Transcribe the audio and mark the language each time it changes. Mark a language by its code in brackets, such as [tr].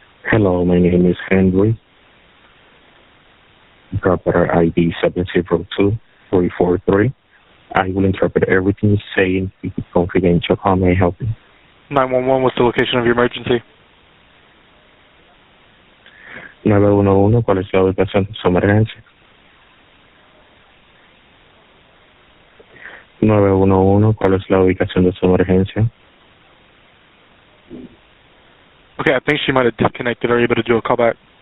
[en] Hello, my name is Henry. Interpreter ID 702. 343. I will interpret everything you're saying. Keep it confidential. How may I help you? 911, what's the location of your emergency? [es] 911, ¿cuál es la ubicación de su emergencia? 911, ¿cuál es la ubicación de su emergencia? [en] Okay, I think she might have disconnected. Are you able to do a callback?